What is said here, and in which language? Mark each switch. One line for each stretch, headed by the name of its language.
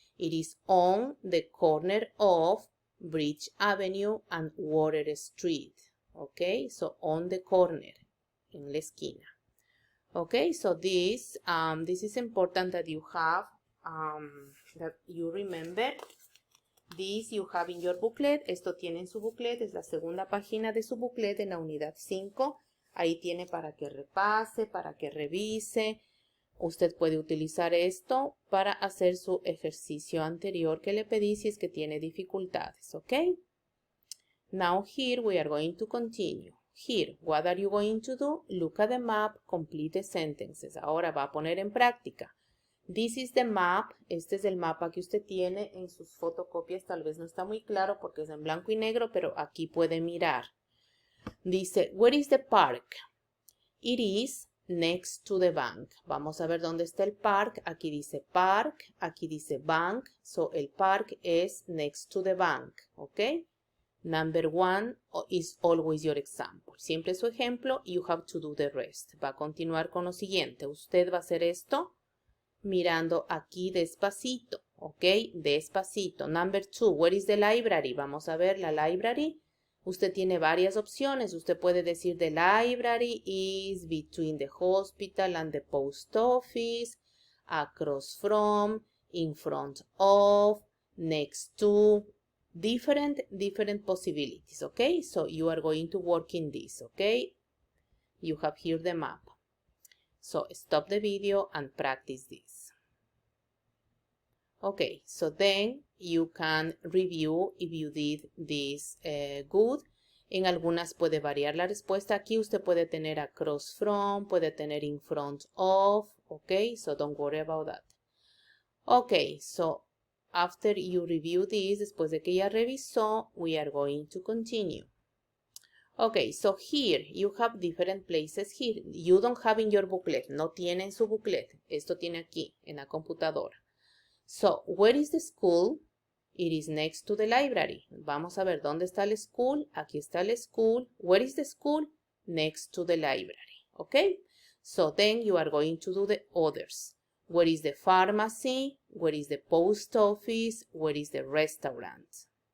English: It is on the corner of Bridge Avenue and Water Street. Okay, so on the corner,
Spanish: en la esquina.
English: Okay, so this is important that you have, that you remember. This you have in your booklet.
Spanish: Esto tiene en su booklet. Es la segunda página de su booklet en la unidad 5. Ahí tiene para que repase, para que revise. Usted puede utilizar esto para hacer su ejercicio anterior que le pedí si es que tiene dificultades, ¿ok?
English: Now here we are going to continue. Here, what are you going to do? Look at the map, complete the sentences.
Spanish: Ahora va a poner en práctica.
English: This is the map.
Spanish: Este es el mapa que usted tiene en sus fotocopias. Tal vez no está muy claro porque es en blanco y negro, pero aquí puede mirar.
English: Dice, where is the park? It is next to the bank.
Spanish: Vamos a ver dónde está el park. Aquí dice park, aquí dice bank.
English: So,
Spanish: el
English: park es next to the bank, ¿ok? Number 1 is always your example.
Spanish: Siempre su ejemplo.
English: You have to do the rest.
Spanish: Va a continuar con lo siguiente. Usted va a hacer esto mirando aquí despacito, ¿ok? Despacito.
English: Number 2, where is the library?
Spanish: Vamos a ver la library. Usted tiene varias opciones. Usted puede decir
English: the library is between the hospital and the post office, across from, in front of, next to, different possibilities, okay? So you are going to work in this, okay? You have here the map. So stop the video and practice this. Okay, so then you can review if you did this good.
Spanish: En algunas puede variar la respuesta. Aquí usted puede tener
English: across from,
Spanish: puede tener
English: in front of. Okay, so don't worry about that. Okay, so after you review this,
Spanish: después de que ya revisó,
English: we are going to continue. Okay, so here you have different places here. You don't have in your booklet.
Spanish: No tiene en su booklet. Esto tiene aquí, en la computadora.
English: So, where is the school? It is next to the library.
Spanish: Vamos a ver dónde está el school. Aquí está el school.
English: Where is the school? Next to the library. Okay? So, then you are going to do the others. Where is the pharmacy? Where is the post office? Where is the restaurant?